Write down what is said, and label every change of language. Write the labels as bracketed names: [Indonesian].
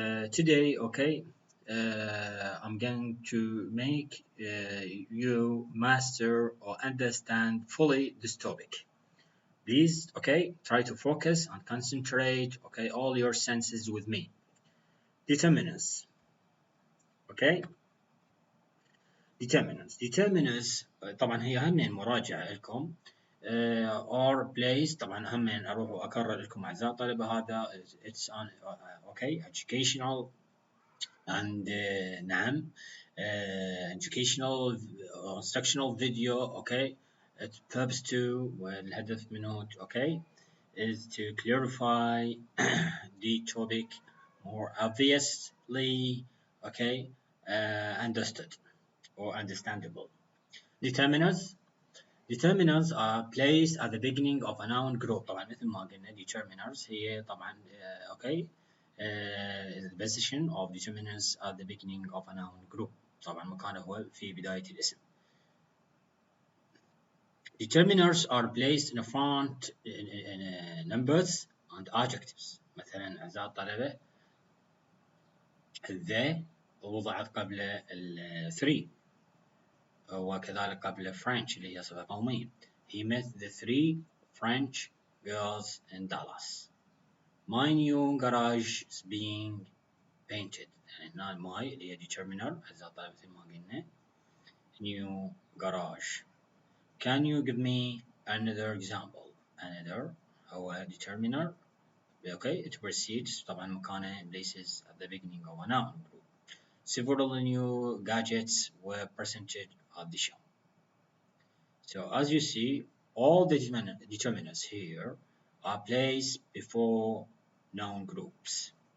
[English] Today okay I'm going to make you master or understand fully this topic. Please okay try to focus and concentrate okay all your senses with me. Determinants okay. [Arabic] determinants طبعا هي هم مراجعة لكم [English] or place. [Arabic] طبعا هم اروح واكرر لكم اعزائي الطلبة هذا [English] it's on okay educational and [Arabic] نعم [English] educational instructional video okay. It purpose to [Arabic] والهدف منه [English] okay is to clarify the topic more obviously okay understood or understandable. Determinants are placed at the beginning of a noun group. [Arabic] طبعا مثل ما قلنا [English] determinants [Arabic] هي طبعا [English] okay the position of determinants at the beginning of a noun group. [Arabic] طبعا مكانه هو في بداية الاسم. [English] Determinants are placed in front in numbers and adjectives. [Arabic] مثلا أعزائي الطلبة the وضعت قبل ال 3 وكذلك قبل French اللي هي صفة قومية. [English] He met the 3 French girls in Dallas. My new garage is being painted. [Arabic] يعني هنا my اللي هي determiner أعزائي الطلبة مثل ما قلنا [English] new garage. Can you give me another example? Another هو determiner okay it precedes [Arabic] طبعا مكانه [English] places at the beginning of a noun group. Several new gadgets were presented at the show. So as you see, all the determinants here are placed before noun groups.